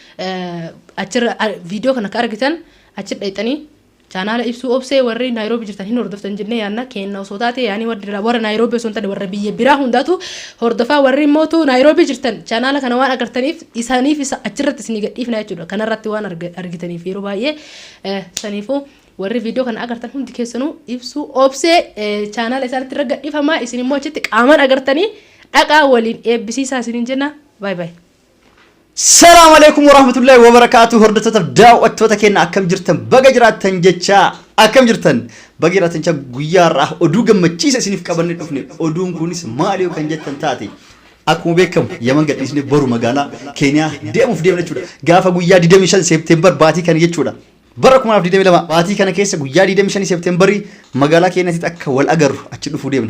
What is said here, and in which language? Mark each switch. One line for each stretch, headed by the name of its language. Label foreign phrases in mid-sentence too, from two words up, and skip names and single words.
Oromo: video kana ka argitan achi dhaytanii chaanala ibsuu obsee warri Naayiroobii jirtan hin hordoftan jennee yaanna kenna osoo taate yaani warra Naayiroobii osoo ta'e warra biyya biraa hundaatu hordofaa warri mootu Naayiroobii jirtan chaanala kana waan agartaniif isaaniif achirratti isin gadhiifna jechuudha kanarratti waan argitaniif yeroo baay'ee saniifuu warri viidiyoo kana agartan hundi keessanuu ibsuu obsee chaanaala isaatti irra gadhiifamaa isin immoo achitti qaamaan agartanii dhaqaa waliin eebbisiisaa isiniin jenna.
English: Bye bye.
Arabic: السلام عليكم ورحمة الله وبركاته.
Oromo: Hordoftoota daawwattoota keenya akkam jirtan baga jiraattan jecha akkam jirtan baga jiraattan jecha guyyaa irraa oduu gammachiisa isiniif qabannee dhufne oduun kunis maali kan jettan taate akkuma beekamu Yaman gadhiisnee boru magaalaa Keeniyaa deemuuf deemna jechuudha. Gaafa guyyaa 25 Seepteembar baatii kana jechuudha. Bara 2022 baatii kana keessa guyyaa 25 Seepteembarii magaalaa Keeniyaatti akka wal agarru achi dhufuu deemna.